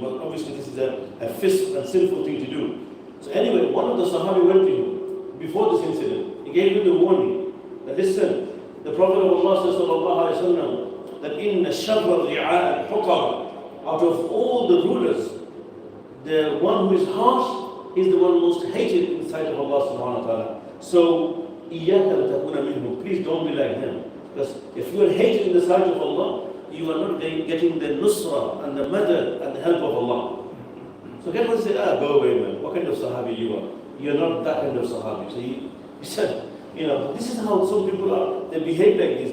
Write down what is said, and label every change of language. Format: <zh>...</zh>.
<en>But obviously, this is a fisq and sinful thing to do. So anyway, one of the Sahabi went to him before this incident. He gave him the warning that, listen, the Prophet of Allah says, sallallahu alayhi wa sallam, that in sharr al-ri'a al-hukam, out of all the rulers, the one who is harsh is the one most hated in the sight of Allah subhanahu wa ta'ala. So,</en> <ar>إِيَّاكَ لَتَكُونَ مِنْهُ.</ar> <en>Please don't be like them. Because if you are hated in the sight of Allah, you are not getting the nusra and the madad and the help of Allah. So get one say, go away, man. What kind of sahabi you are? You are not that kind of sahabi. So he said, this is how some people are. They behave like this.</en>